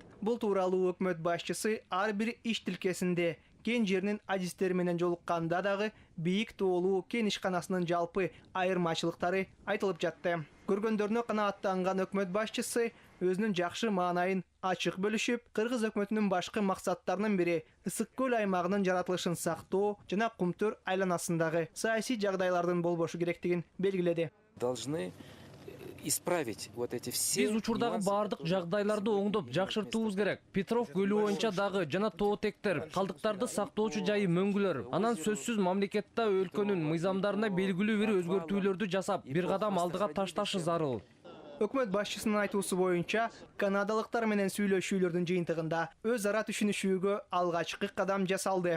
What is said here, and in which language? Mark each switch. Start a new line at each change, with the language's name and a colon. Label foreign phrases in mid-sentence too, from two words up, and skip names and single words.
Kyrgyz: Бул тууралуу өкмөт башчысы ар бир иш тилкесинде кен жеринин адистери менен жолукканда дагы бийик тоолуу кен ишканасынын жалпы айырмачылыктары айтылып жатты. Көргөндөрүнө канааттанган өкмөт башчысы өзүнүн жакшы маанайын ачык бөлүшүп, Кыргыз өкмөтүнүн башкы максаттарынын бири Ысык көл аймагынын жаратылышын сактоо жана Кумтөр айланасындагы саясий жагдайлардын болбошу керектигин белгиледи.
Russian: Должны исправить вот эти все.
Kyrgyz: Биз учурдагы бардык жагдайларды оңдоп жакшыртуубуз керек. Петров көлү боюнча дагы жана тоотектер, калдыктарды сактоочу жайы мөңгүлөр. Анан сөзсүз мамлекетте өлкөнүн мыйзамдарына белгилүү бир өзгөртүүлөрдү жасап, бир кадам алдыга ташташы зарыл. Өкмөт башчысынын айтуусу боюнча, канадалыктар менен сүйлөшүүлөрдүн жыйынтыгында өз ара түшүнүшүүгө алгачкы кадам жасалды.